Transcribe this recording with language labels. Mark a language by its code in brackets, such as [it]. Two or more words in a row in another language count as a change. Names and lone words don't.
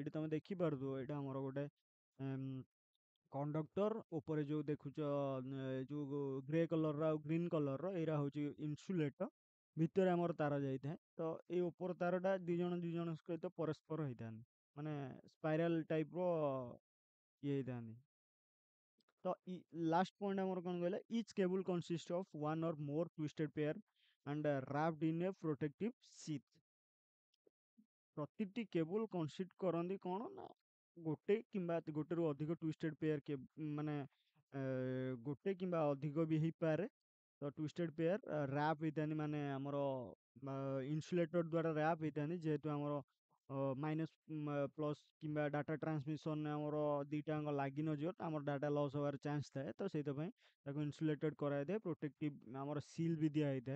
[or] ଏଇଠି ତମେ ଦେଖିପାରୁଥିବ ଏଇଟା ଆମର ଗୋଟେ କଣ୍ଡକ୍ଟର ଉପରେ ଯୋଉ ଦେଖୁଛ ଯୋଉ [en] grey colour [or] ଆଉ [en] green colour [or] ଏଇଟା ହଉଛି ଇନସୁଲେଟର ଭିତରେ ଆମର ତାର ଯାଇଥାଏ। ତ ଏଇ ଉପର ତାରଟା ଦି ଜଣ ସହିତ ପରସ୍ପର ହେଇଥାନ୍ତି ମାନେ [en] spiral type [or] ର ଇଏ ହେଇଥାନ୍ତି। [en] ତ last point [or] ଆମର କଣ କହିଲା [en] each cable consist of one or more twisted pair and wrapped in a protective sheath। [or] ପ୍ରତିଟି [en] cable consist [or] କରନ୍ତି କଣ ନା ଗୋଟେରୁ ଅଧିକ [en] twisted pair [or] ମାନେ ଗୋଟେ କିମ୍ବା ଅଧିକ ବି ହେଇପାରେ। ତ [en] twisted pair wrap [or] ହେଇଥାନ୍ତି ମାନେ ଆମର ଇନସୁଲେଟର ଦ୍ୱାରା ରାପ୍ ହେଇଥାନ୍ତି ଯେହେତୁ ଆମର [en] minus plus [or] କିମ୍ବା [en] data transmissionରେ [or] ଆମର ଦିଟାଙ୍କ ଲାଗି ନଯିବ ତ ଆମର [en] data loss [or] ହବାର ଚାନ୍ସ ଥାଏ ତ ସେଇଥିପାଇଁ ତାକୁ ଇନସୁଲେଟେଡ୍ କରାଯାଇଥାଏ ପ୍ରୋଟେକ୍ଟିଭ ଆମର ସିଲ୍ ବି ଦିଆ ହେଇଥାଏ।